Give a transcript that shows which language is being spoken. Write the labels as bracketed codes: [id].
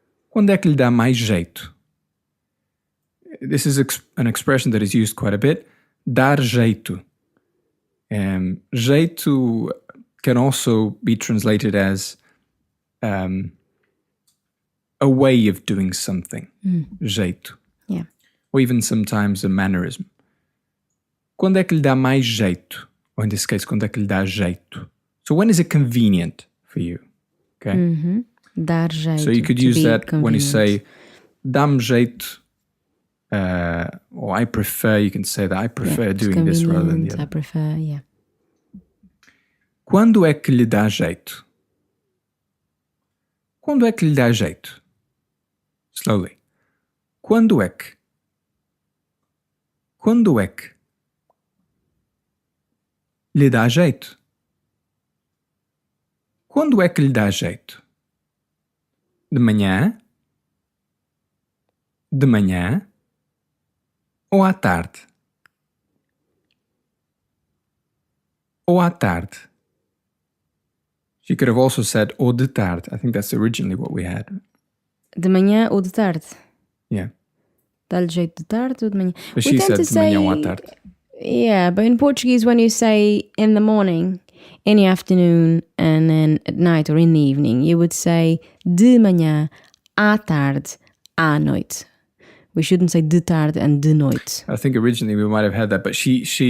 [pt] Quando é que lhe dá mais jeito? [en] This is an expression that is used quite a bit. [pt] Dar jeito. [en] Jeito can also be translated as a way of doing something. [pt] Jeito. [en] Yeah. Or even sometimes a mannerism. [pt] Quando é que lhe dá mais jeito? [en] Or in this case, [pt] quando é que lhe dá jeito? [en] So when is it convenient for you? Okay. [pt] Mm-hmm. Dar jeito. [en] So you could use that when you say, [pt] dá-me jeito, [en] or I prefer, you can say that I prefer doing this rather than the other. I prefer, yeah. [pt] Quando é que lhe dá jeito? Quando é que lhe dá jeito? Slowly. Quando é que lhe dá jeito? Quando é que lhe dá jeito? De manhã? Ou à tarde? [en] She could have also said [pt] ou de tarde. [en] I think that's originally what we had. [pt] De manhã ou de tarde? [en] Yeah. [pt] Dá-lhe jeito de tarde ou de manhã? [en] But she said [pt] de manhã ou à tarde. [en] Yeah, but in Portuguese when you say in the morning, in the afternoon, and then at night or in the evening, you would say [pt] de manhã, à tarde, à noite. [en] We shouldn't say [pt] de tarde [en] and [pt] de noite. [en] I think originally we might have had that, but she